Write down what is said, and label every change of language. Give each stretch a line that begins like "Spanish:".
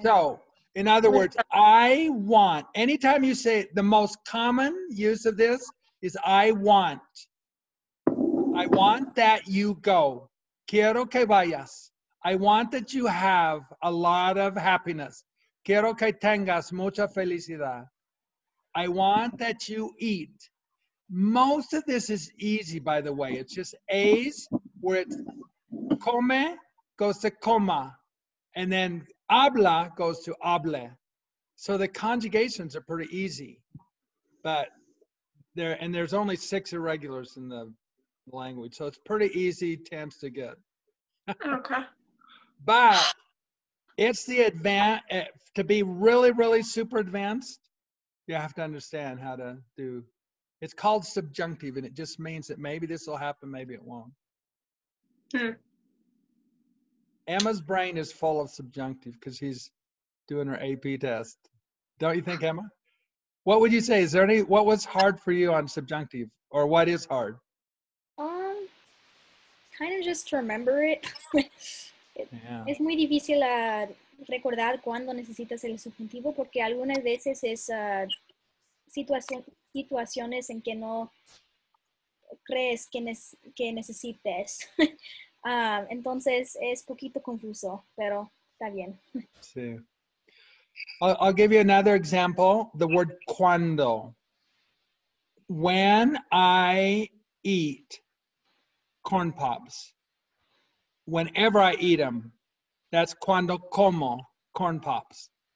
English: So, in other words, I want, anytime you say, the most common use of this is I want. I want that you go.
Spanish: Quiero que vayas.
English: I want that you have a lot of happiness.
Spanish: Quiero que tengas mucha felicidad.
English: I want that you eat. Most of this is easy, by the way. It's just A's where it's come goes to coma. And then habla goes to hable. So the conjugations are pretty easy. But there's only 6 irregulars in the language. So it's pretty easy tense to get. Okay. But it's the to be really, really super advanced, you have to understand how to do. It's called subjunctive, and it just means that maybe this will happen, maybe it won't. Emma's brain is full of subjunctive because she's doing her AP test. Don't you think, Emma? What would you say? Is there what was hard for you on subjunctive, or what is hard? Kind of just to remember it.
Spanish: Es muy difícil recordar cuándo necesitas el subjuntivo porque algunas veces es situaciones en que no crees que necesites. Entonces es poquito confuso, pero está bien. Sí.
English: I'll give you another example. The word cuando. When I eat corn pops, whenever I eat them, that's
Spanish: cuando como
English: corn pops.